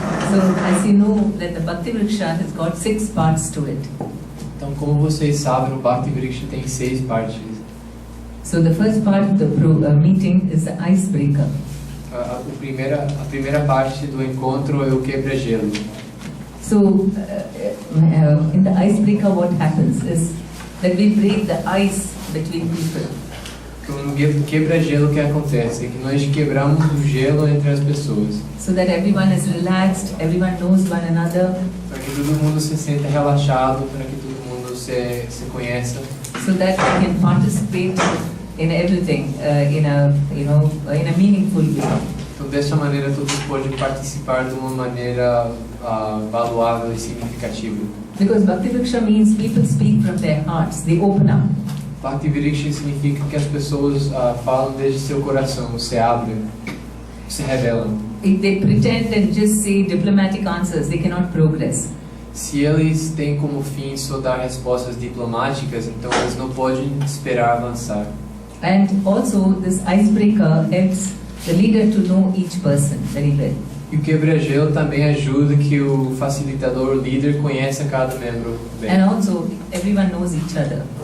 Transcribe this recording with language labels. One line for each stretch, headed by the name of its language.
English: So, as you know, that the Bhakti Vriksha has got 6 parts to it.
Portuguese: Então, como vocês sabem, o Bhakti Vriksha tem 6 partes.
English: So, the first part of the meeting is the icebreaker.
Portuguese: A primeira parte do encontro é o quebra-gelo.
English: So, in the icebreaker, what happens is that we break the ice between people.
Portuguese: Então, no quebra-gelo, o que acontece é que nós quebramos o gelo entre as pessoas.
English: So that everyone is relaxed, everyone knows one another.
Portuguese: Para que todo mundo se sinta relaxado, para que todo mundo se conheça.
English: So that we can participate in everything in a meaningful way.
Portuguese: Então, dessa maneira, todos podem participar de uma maneira valuável e significativa.
English: Because Bhakti Vriksha means people speak from their hearts, they open up.
Portuguese: Bhakti Vriksha significa que as pessoas falam desde seu coração, se abrem, se revelam.
English: If they pretend and just say diplomatic answers, they cannot progress.
Portuguese: Se eles têm como fim só dar respostas diplomáticas, então eles não podem esperar avançar.
English: And also, this icebreaker helps the leader to know each person very well.
Portuguese: E o quebra-gelo também ajuda que o facilitador, o líder, conheça cada membro bem.
English: And also, everyone knows each other.